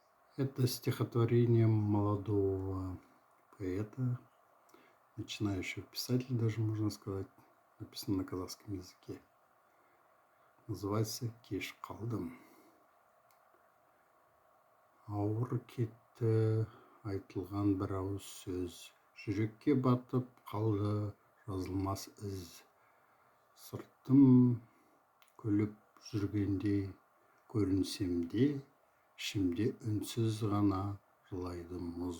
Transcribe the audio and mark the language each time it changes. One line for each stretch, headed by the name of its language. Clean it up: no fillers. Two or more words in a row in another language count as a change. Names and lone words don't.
Russian: Это стихотворение молодого поэта, начинающего писателя, даже можно сказать, написано на казахском языке. Называется «Кеш қалдым».
Kazakh: Ауыр кетті айтылған бір ауыз сөз, жүрекке батып қалды жазылмас із. Сыртым күліп жүргендей көрінсем де, ішімде үнсіз ғана жылайды мұз.